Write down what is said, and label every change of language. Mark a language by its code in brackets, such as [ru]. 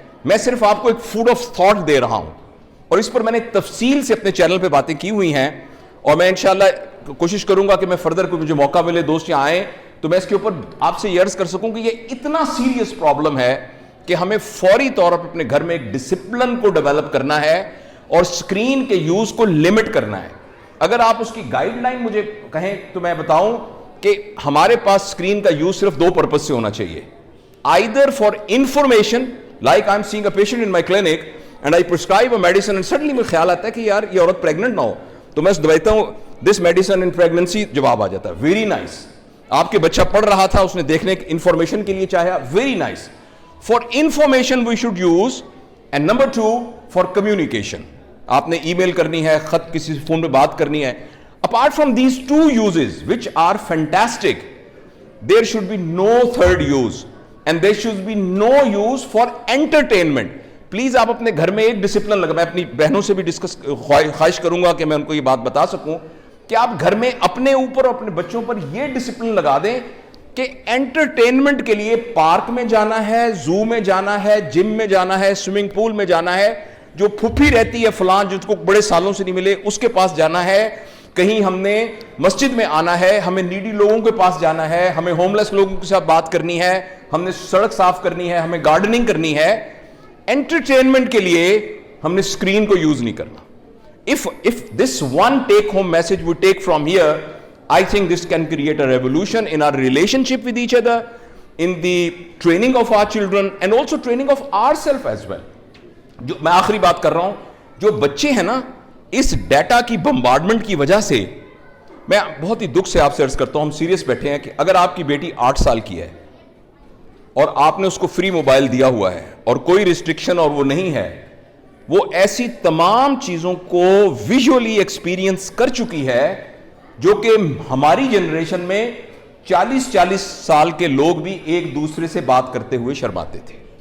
[ur] میں صرف آپ کو ایک فوڈ آف تھاٹ دے رہا ہوں, اور اس پر میں نے تفصیل سے اپنے چینل پہ باتیں کی ہوئی ہیں, اور میں انشاءاللہ کوشش کروں گا کہ میں فردر کوئی مجھے موقع ملے, دوست یہاں آئیں تو میں اس کے اوپر آپ سے یہ عرض کر سکوں کہ یہ اتنا سیریس پرابلم ہے کہ ہمیں فوری طور پر اپنے گھر میں ایک ڈسپلن کو ڈیولپ کرنا ہے اور اسکرین کے یوز کو لمٹ کرنا ہے. اگر آپ اس کی گائیڈ لائن مجھے کہیں تو میں بتاؤں کہ ہمارے پاس اسکرین کا یوز صرف 2 پرپز سے ہونا چاہیے. [en] Either for information, like I'm seeing a patient in my clinic and I prescribe a medicine and suddenly [ur] مجھے خیال آتا ہے کہ یار یہ عورت پریگننٹ نہ ہو, تو میں دیتا ہوں [en] this medicine in pregnancy, [ur] جواب آ جاتا ہے ویری نائس. آپ کے بچہ پڑھ رہا تھا, اس نے دیکھنے انفارمیشن کے لیے چاہا, very nice. [en] For information we should use, and number 2 for communication. [ur] آپ نے ای میل کرنی ہے, خط کسی فون پہ بات کرنی ہے. [en] Apart from these 2 uses which are fantastic, there should be no third use. and there should be no use for entertainment. [ur] Please آپ اپنے گھر میں ایک ڈسپلن لگا, میں اپنی بہنوں سے بھی ڈسکس خواہش کروں گا کہ میں ان کو یہ بات بتا سکوں کہ آپ گھر میں اپنے اوپر اور اپنے بچوں پر یہ ڈسپلن لگا دیں کہ انٹرٹینمنٹ کے لیے پارک میں جانا ہے, زو میں جانا ہے, جم میں جانا ہے, سوئمنگ پول میں جانا ہے, جو پھپھی رہتی ہے فلاں جس کو بڑے سالوں سے نہیں ملے اس کے پاس جانا ہے, کہیں ہم نے مسجد میں آنا ہے, ہمیں نیڈی لوگوں کے پاس جانا ہے, ہمیں ہوم لیس لوگوں کے ساتھ بات کرنی ہے, ہم نے سڑک صاف کرنی ہے, ہمیں گارڈننگ کرنی ہے. انٹرٹینمنٹ کے لیے ہم نے اسکرین کو یوز نہیں کرنا. [en] If this one take home message we take from here, I think this can create a revolution in our relationship with each other, in the training of our children and also training of ourselves as well. [ur] جو میں آخری بات کر رہا ہوں, جو بچے ہیں نا اس ڈیٹا کی بمبارڈمنٹ کی وجہ سے, میں بہت ہی دکھ سے آپ سے عرض کرتا ہوں, ہم سیریس بیٹھے ہیں کہ اگر آپ کی بیٹی 8 سال کی ہے اور آپ نے اس کو فری موبائل دیا ہوا ہے اور کوئی ریسٹرکشن اور وہ نہیں ہے, وہ ایسی تمام چیزوں کو ویژولی ایکسپیرینس کر چکی ہے جو کہ ہماری جنریشن میں 40 سال کے لوگ بھی ایک دوسرے سے بات کرتے ہوئے شرماتے تھے.